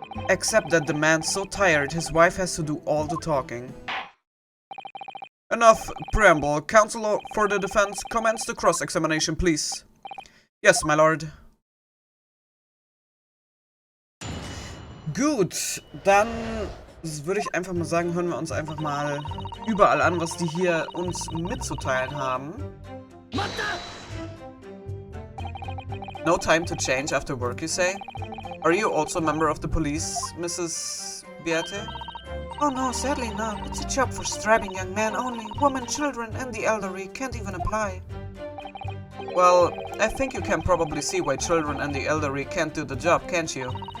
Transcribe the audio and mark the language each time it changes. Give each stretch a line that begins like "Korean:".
English: Except that the man's so tired, his wife has to do all the talking. Enough preamble. Counsel for the defense, commence the cross-examination, please. Yes, my lord.
German: Gut, dann würde ich einfach mal sagen, hören wir uns einfach mal überall an, was die hier uns mitzuteilen haben.
English: No time to change after work, you say? Are you also a member of the police, Mrs. Beate? Oh no, sadly not. It's a job for strapping young men only. Women, children, and the elderly can't even apply. Well, I think you can probably see why children and the elderly can't do the job, can't you?